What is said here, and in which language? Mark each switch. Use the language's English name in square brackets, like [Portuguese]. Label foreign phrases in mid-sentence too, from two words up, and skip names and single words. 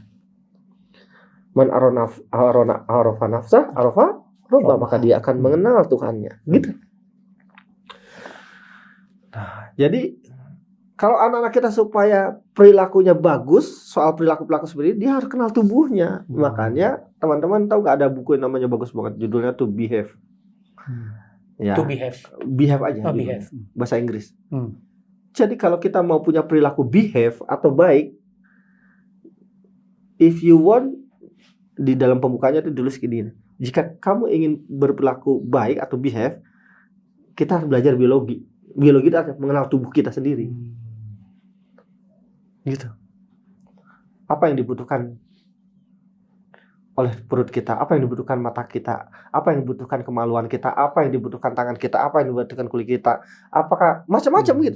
[Arabic] من عرف نفسه عرف ربه, [Indonesian] maka dia akan mengenal Tuhannya. Gitu. Nah, jadi kalau anak-anak kita supaya perilakunya bagus, soal perilaku-perilaku seperti ini, dia harus kenal tubuhnya. Makanya teman-teman tahu nggak ada buku yang namanya bagus banget, judulnya To Behave. Ya. To behave. Behave aja. Oh, behave. Bahasa Inggris. Jadi kalau kita mau punya perilaku behave atau baik, [English] if you want, [Indonesian] di dalam pembukanya itu ditulis gini. Jika kamu ingin berperilaku baik atau behave, kita harus belajar biologi. Biologi itu artinya mengenal tubuh kita sendiri. Gitu. Apa yang dibutuhkan oleh perut kita, apa yang dibutuhkan mata kita, apa yang dibutuhkan kemaluan kita, apa yang dibutuhkan tangan kita, apa yang dibutuhkan kulit kita, apakah macam-macam gitu.